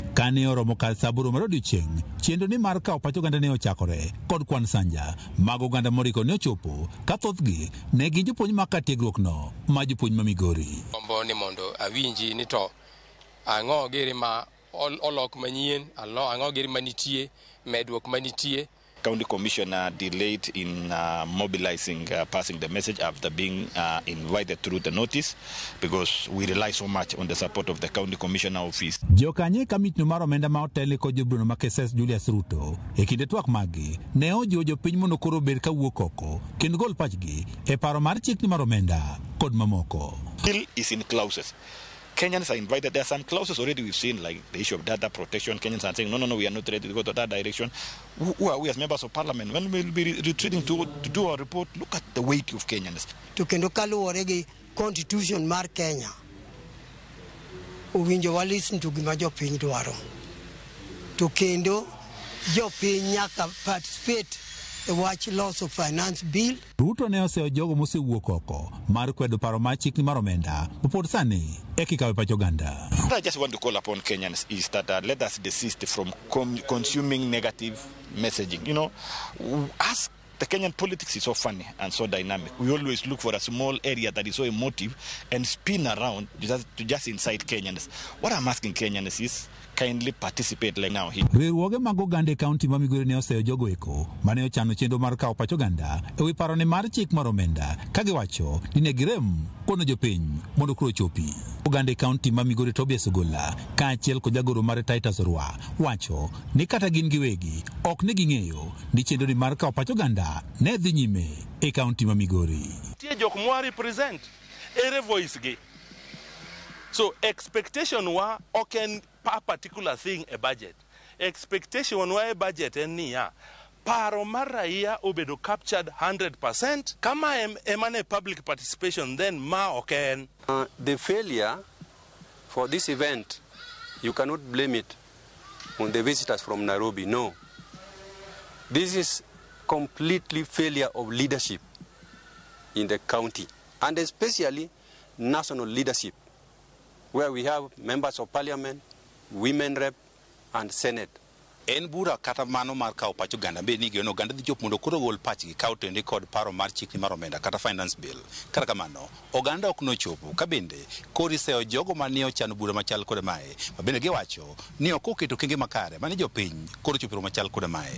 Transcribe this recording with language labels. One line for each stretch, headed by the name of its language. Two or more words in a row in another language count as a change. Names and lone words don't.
Luo (Kenya and Tanzania): Kane oromo kar sa 8 mar odiechieng' chenro ni mar kawo pach oganda ne ochakore kod kwan sanja mag oganda moriko ne ochopo ka thothgi ne gin jopuonj ma ka tiegruok no ma jopuonj ma Migori. Ombo ni mondo awinji ni to ang'o giri ma olok manyien, ang'o giri manitie, medruok manitie.
English: County Commissioner delayed in mobilizing, passing the message after being invited through the notice because we rely so much on the support of the County Commissioner office.
Luo (Kenya and Tanzania): Jokanye kamit no mar omenda ma otele ko jobruno ma KSS Julius Ruto e kinde twak magi ne ojiwo jopiny mondo koro bed ka wuok oko kendo gol pachgi e paro mar chik mar omenda kod mamoko.
English: Bill is in clauses. Kenyans are invited. There are some clauses already we've seen, like the issue of data protection. Kenyans are saying, no, we are not ready to go to that direction. Who are we as members of parliament? When we'll be retreating to do our report, look at the weight of Kenyans.
Luo (Kenya and Tanzania): To kendo kaluwore gi constitution mar Kenya, owinjo wa
English: listen to
Luo (Kenya and Tanzania): gima jopiny dwaro. To kendo jopiny nyaka participate wach
English: loss of finance bill.
Luo (Kenya and Tanzania): Ruto ne oseo jogo mosewuok oko mar kwedo paro mar chik ni mar omenda mopod sani e kikawe pach oganda.
English: What I just want to call upon Kenyans is that let us desist from consuming negative messaging. You know, ask the Kenyan politics is so funny and so dynamic. We always look for a small area that is so emotive and spin around to just incite Kenyans. What I'm asking Kenyans is kindly participate like now.
Luo (Kenya and Tanzania): Riwruoge mag oganda e kaunti ma Migori ne oseo jogo eko mane ochano chenro mar kawo pach oganda e wi paro ne mar chik mar omenda ka giwacho ni ne girem kono jopiny mondo kuro chopi. Oganda e kaunti ma Migori Tobias Ogolla kaachiel kod jagoro mar Titus Orwa wacho ni kata gin giwegi ok ne ging'eyo ni chenro mar kawo pach oganda ne dhi nyime e kaunti ma Migori. Tie jok mwa represent ere voice gi.
English: So expectation
Luo (Kenya and Tanzania): wa oken
English: a particular thing a budget.
Luo (Kenya and Tanzania): Expectation wa a budget enia paro mar raia obedo captured 100%. Kama emane
English: public participation then
Luo (Kenya and Tanzania): ma oken.
English: The failure for this event, you cannot blame it on the visitors from Nairobi. No. This is completely failure of leadership in the county, and especially national leadership, where we have members of parliament, women rep, and senate.
Luo (Kenya and Tanzania): En bura kata mano mar kawo pach oganda be ni geno oganda dhi chop mondo koro gol pachgi kawo tende kod paro mar chik ni mar omenda kata
English: finance bill.
Luo (Kenya and Tanzania): Kata kamano oganda ok nochopo ka bende kori seo jogo manie ochano bura machal kod mae ma bende giwacho ni ok oketo kenge makare mane jopiny koro chopiro machal kod mae.